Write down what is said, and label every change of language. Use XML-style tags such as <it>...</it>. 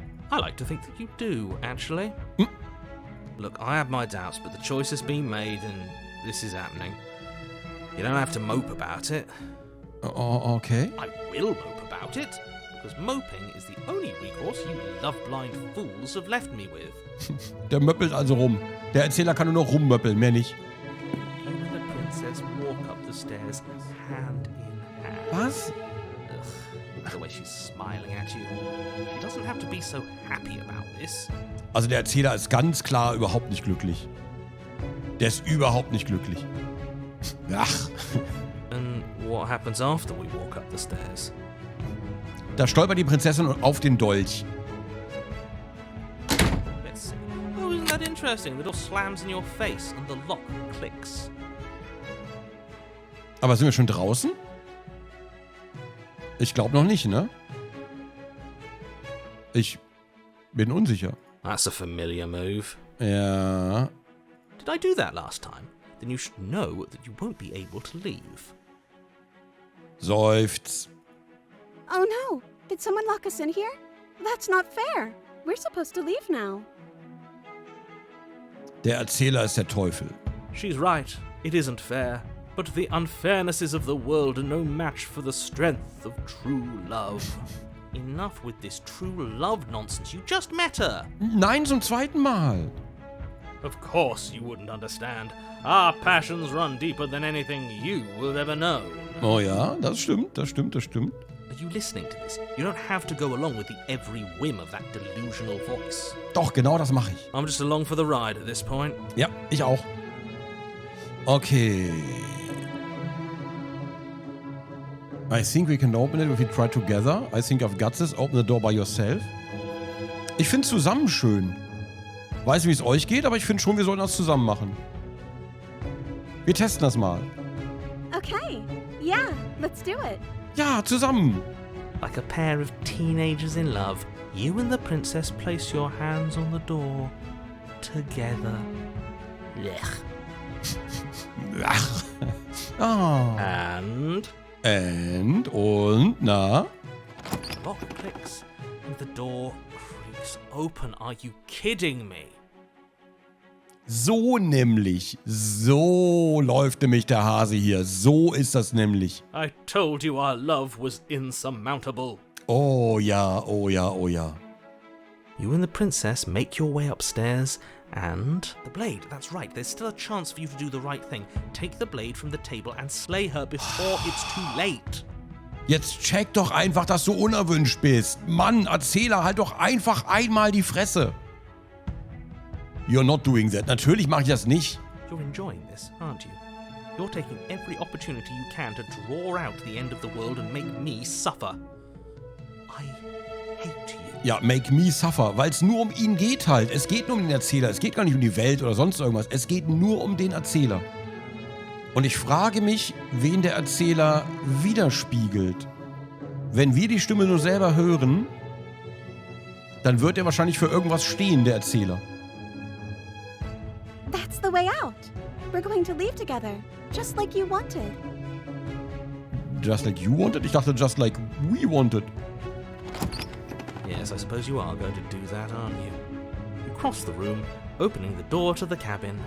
<en>I like to think that you do, actually. Look, I have my doubts, but the choice has been made and this is happening. You don't have to mope about it. Oh, okay. I will mope about it, because moping is the only recourse you love-blind fools have left me with.</en> <de>Der möppelt also rum. Der Erzähler kann nur noch rummöppeln, mehr nicht.</de> <en>You and the princess walk up the stairs, hand in hand.</en> <de>Was?</de> <en>Ugh, look at the way she's smiling at you. She doesn't have to be so happy about this.</en> <de>Also der Erzähler ist ganz klar überhaupt nicht glücklich. Der ist überhaupt nicht glücklich. Ach.</de> <en>And what happens after we walk up the stairs?</en> <de>Da stolpert die Prinzessin auf den Dolch.</de> <en>Let's see. Oh, isn't that interesting? The door slams in your face and the lock clicks.</en> <de>Aber sind wir schon draußen? Ich glaube noch nicht, ne? Ich bin unsicher.</de> <en>That's a familiar move.</en> <de>Ja.</de> <en>Did I do that last time? Then you should know that you won't be able to leave.</en> <de>Seufz.</de> <en>Oh no! Did someone lock us in here? That's not fair. We're supposed to leave now.</en> <de>Der Erzähler ist der Teufel.</de> <en>She's right. It isn't fair. But the unfairnesses of the world are no match for the strength of true love. Enough with this true love nonsense. You just met her.</en> <de>Nein, zum zweiten Mal.</de> <en>Of course you wouldn't understand. Our passions run deeper than anything you will ever know.</en> <de>Oh ja, das stimmt, das stimmt, das stimmt.</de> <en>Are you listening to this? You don't have to go along with the every whim of that delusional voice.</en> <de>Doch, genau das mache ich.</de> <en>I'm just along for the ride at this point.</en> <de>Ja, ich auch. Okay.</de> <en>I think we can open it if we try together. I think I've got this. Open the door by yourself.</en> <de>Ich finde zusammen schön. Weiß nicht, wie es euch geht, aber ich finde schon, wir sollen das zusammen machen. Wir testen das mal.</de> <en>Okay. Yeah, let's do it.</en> <de>Ja, zusammen.</de> <en>Like a pair of teenagers in love, you and the princess place your hands on the door. Together. Blech. Ach. Ah. And...</en> <de>Und, na?</de> <en>The lock clicks and the door creaks open. Are you kidding me?</en> <de>So nämlich. So läuft nämlich der Hase hier. So ist das nämlich.</de> <en>I told you our love was insurmountable.</en> <de>Oh ja, oh ja, oh ja.</de> <en>You and the princess make your way upstairs and... The blade, that's right, there's still a chance for you to do the right thing. Take the blade from the table and slay her before it's too late.</en> <de>Jetzt check doch einfach, dass du unerwünscht bist. Mann, Erzähler, halt doch einfach einmal die Fresse.</de> <en>You're not doing that.</en> <de>Natürlich mache ich das nicht.</de> <en>You're enjoying this, aren't you? You're taking every opportunity you can to draw out the end of the world and make me suffer. I hate you.</en> <de>Ja,</de> <en>make me suffer,</en> <de>weil es nur um ihn geht halt. Es geht nur um den Erzähler. Es geht gar nicht um die Welt oder sonst irgendwas. Es geht nur um den Erzähler. Und ich frage mich, wen der Erzähler widerspiegelt. Wenn wir die Stimme nur selber hören, dann wird er wahrscheinlich für irgendwas stehen, der Erzähler.</de> <en>That's the way out. We're going to leave together, just like you wanted. Just like you wanted?</en> <de>Ich dachte,</de> <en>just like we wanted. Yes, I suppose you are going to do that, aren't you? You cross the room, opening the door to the cabin.</en>